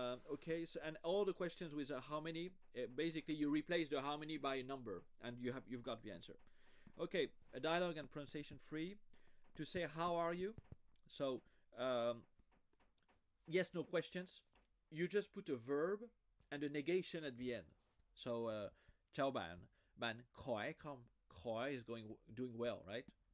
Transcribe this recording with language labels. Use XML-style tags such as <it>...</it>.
<en>Okay, so and all the questions with how many, basically you replace the how many by a number, and you've got the answer. Okay, a dialogue and pronunciation free. To say how are you, so yes, no questions. You just put a verb and a negation at the end.</en> <vi>So chào bạn, bạn khỏe không?</vi> <en>Khỏe is doing well, right?</en>